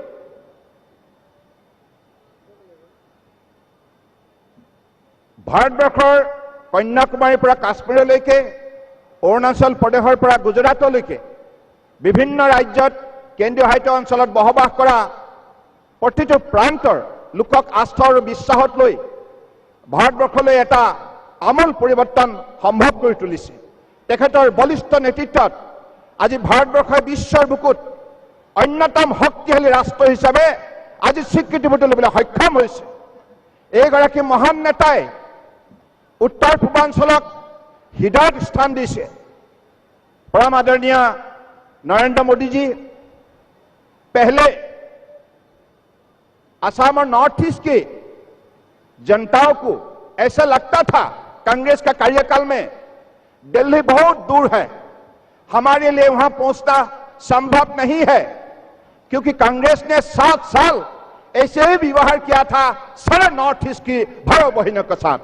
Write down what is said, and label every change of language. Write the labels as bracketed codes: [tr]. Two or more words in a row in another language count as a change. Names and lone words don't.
[as] ভাৰতবৰ্ষৰ কন্যাকুমাৰীৰ পৰা কাশ্মীৰলৈকে, অৰুণাচল প্ৰদেশৰ পৰা গুজৰাটলৈকে বিভিন্ন ৰাজ্যত কেন্দ্ৰীয় শাসিত অঞ্চলত বসবাস কৰা প্ৰতিটো প্ৰান্তৰ লোকক আস্থা আৰু বিশ্বাসত লৈ ভাৰতবৰ্ষলৈ এটা আমূল পৰিৱৰ্তন সম্ভৱ কৰি তুলিছে। তেখেতৰ বলিষ্ঠ নেতৃত্বত আজি ভাৰতবৰ্ষই বিশ্বৰ বুকুত অন্যতম শক্তিশালী ৰাষ্ট্ৰ হিচাপে আজি স্বীকৃতি তুলিবলৈ সক্ষম হৈছে। এইগৰাকী মহান নেতাই উত্তৰ পূৰ্বাঞ্চলক হৃদয়ত স্থান দিছে [hi] परम आदरणीय नरेंद्र मोदी जी पहले असम और नॉर्थ ईस्ट की जनताओं को ऐसा लगता था कांग्रेस का कार्यकाल में दिल्ली बहुत दूर है, हमारे लिए वहां पहुंचना संभव नहीं है, क्योंकि कांग्रेस ने 7 साल ऐसे ही व्यवहार किया था सारे नॉर्थ ईस्ट की भाइयों बहनों के साथ।